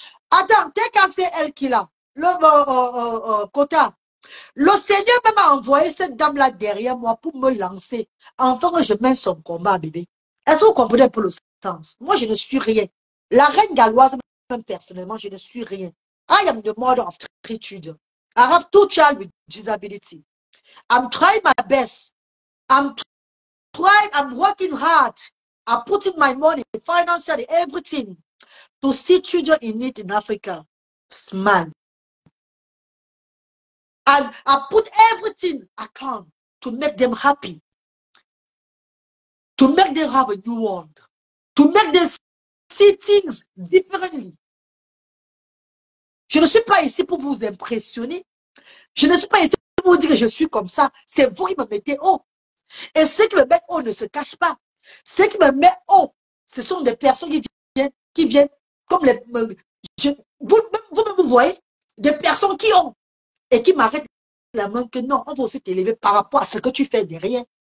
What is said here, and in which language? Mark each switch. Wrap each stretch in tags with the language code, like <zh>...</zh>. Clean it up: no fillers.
<fr>Attends, t'es cassé elle qui l'a. Le quota. Le Seigneur même m'a envoyé cette dame-là derrière moi pour me lancer. Enfin que je mène son combat, bébé. Est-ce que vous comprenez un peu le sens? Moi, je ne suis rien. La reine galloise, même personnellement, je ne suis rien.</fr> <en>I am the mother of three children. I have 2 children with disability. I'm trying my best. I'm trying, I'm working hard. I'm putting my money, financially, everything to see children in need in Africa smile. And I put everything I can to make them happy, to make them have a new world, to make them see things differently.</en> <fr>Je ne suis pas ici pour vous impressionner. Je ne suis pas ici pour vous dire que je suis comme ça. C'est vous qui me mettez haut. Et ceux qui me mettent haut ne se cachent pas. Ceux qui me mettent haut, ce sont des personnes qui viennent comme les... Vous-même, vous voyez, des personnes qui ont et qui m'arrêtent la main que non, on va aussi t'élever par rapport à ce que tu fais derrière.</fr>